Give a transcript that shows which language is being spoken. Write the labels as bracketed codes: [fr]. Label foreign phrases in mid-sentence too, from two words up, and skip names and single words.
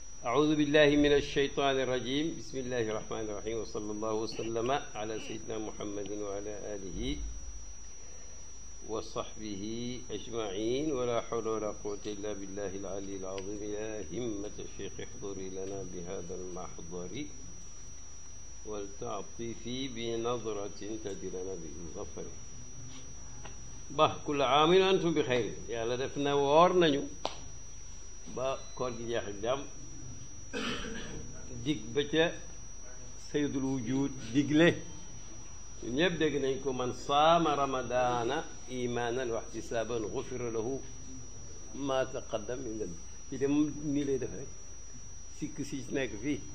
[ar] أعوذ بالله من الشيطان الرجيم بسم الله الرحمن الرحيم وصلى الله وسلم على سيدنا محمد وعلى آله وصحبه أجمعين ولا حول ولا قوة إلا بالله العلي العظيم يا همة الشيخ احضري لنا بهذا المحضر ولتعطفي بنظرة تجد لنا بالظفر bah كل عام وأنتم بخير [wo] yàlla def na woor nañu ba koor gi jeex ak jàmm dig ba ca [ar] سيد الوجود [wo] digle ñun ñëpp dégg nañ ko [ar] من صام رمضان إيمانا واحتسابا غفر له ما تقدم من ذنب [wo] ci dem nii lay def rek sikk si nekk fii